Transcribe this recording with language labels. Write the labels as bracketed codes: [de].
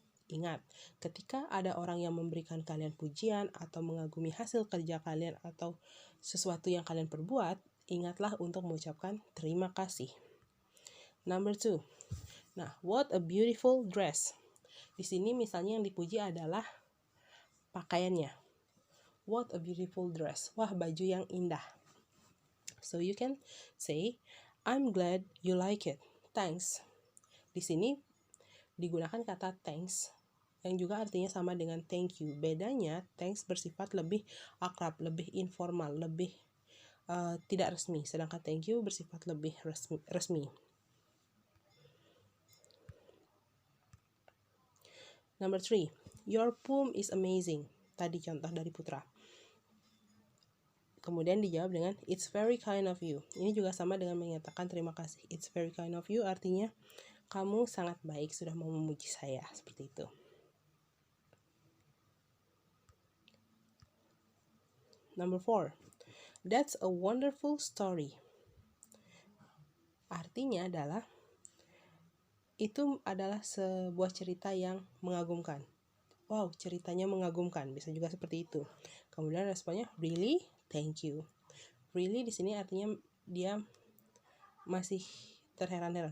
[id] Ingat, ketika ada orang yang memberikan kalian pujian atau mengagumi hasil kerja kalian atau sesuatu yang kalian perbuat, ingatlah untuk mengucapkan terima kasih. [en] Number 2. Nah, what a beautiful dress. [id] Di sini misalnya yang dipuji adalah pakaiannya. [en] What a beautiful dress. [id] Wah, baju yang indah. [en] So you can say, I'm glad you like it. [id] Thanks. Di sini digunakan kata thanks yang juga artinya sama dengan thank you. Bedanya, thanks bersifat lebih akrab, lebih informal, lebih tidak resmi. Sedangkan thank you bersifat lebih resmi. [en] Number 3, your poem is amazing. [id] Tadi contoh dari Putra. Kemudian dijawab dengan [en] it's very kind of you. [id] Ini juga sama dengan menyatakan terima kasih. [en] It's very kind of you [id] artinya kamu sangat baik sudah mau memuji saya. Seperti itu. [en] Number 4, that's a wonderful story. [id] Artinya adalah itu adalah sebuah cerita yang mengagumkan. Wow, ceritanya mengagumkan. Bisa juga seperti itu. Kemudian responnya [en] really, thank you. [id] Really di sini artinya dia masih terheran-heran.